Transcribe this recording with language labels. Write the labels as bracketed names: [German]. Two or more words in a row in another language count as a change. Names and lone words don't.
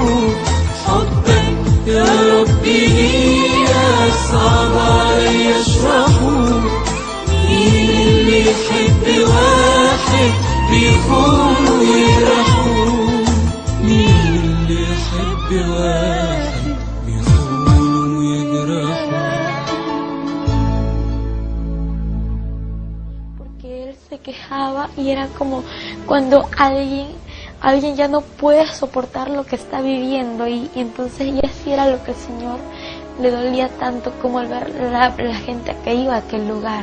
[Arabic] حبك يا ربي صعب علي اشرحه، مين اللي يحب واحد بيخون ويجرحه؟ مين اللي يحب واحد بيخون ويجرحه؟ [Spanish] Él se quejaba y era como cuando alguien ya no puede soportar lo que está viviendo, y entonces y así era lo que el Señor le dolía tanto, como al ver la gente que iba a aquel lugar.